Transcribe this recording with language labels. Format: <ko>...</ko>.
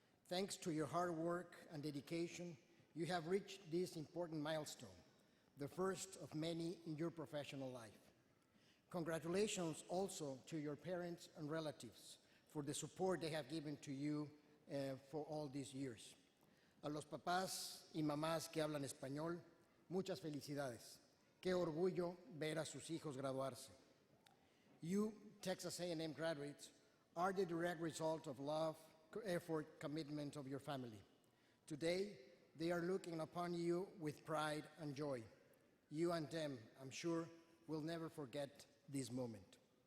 <en>Thanks to your hard work and dedication, you have reached this important milestone, the first of many in your professional life. Congratulations also to your parents and relatives for the support they have given to you for all these years.</en> <es>A los papás y mamás que hablan español, muchas felicidades. Qué orgullo ver a sus hijos graduarse.</es> <en>You, Texas A&M graduates, are the direct result of love, effort, commitment of your family. Today, they are looking upon you with pride and joy. You and them, I'm sure, will never forget this moment.</en>